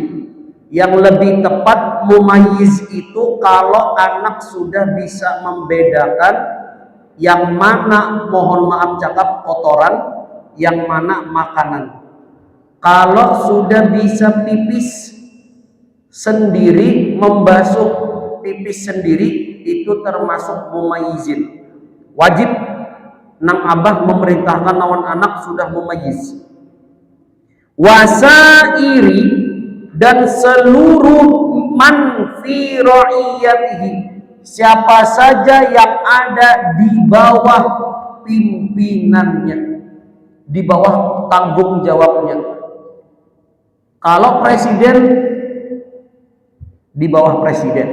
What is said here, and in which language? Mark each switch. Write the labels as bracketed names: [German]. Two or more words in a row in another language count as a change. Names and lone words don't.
[Indonesian] Yang lebih tepat mumayyiz itu kalau anak sudah bisa membedakan yang mana, mohon maaf cakap, kotoran, yang mana makanan. Kalau sudah bisa pipis sendiri, membasuh pipis sendiri, itu termasuk mumayyizin. [Banjar] Wajib nang abah memerintahkan lawan anak sudah mumayyiz. [Arabic] Wasairi, [Indonesian] dan seluruh [Arabic] man fi ra'iyatihi, [Indonesian] siapa saja yang ada di bawah pimpinannya, di bawah tanggung jawabnya. Kalau presiden, di bawah presiden.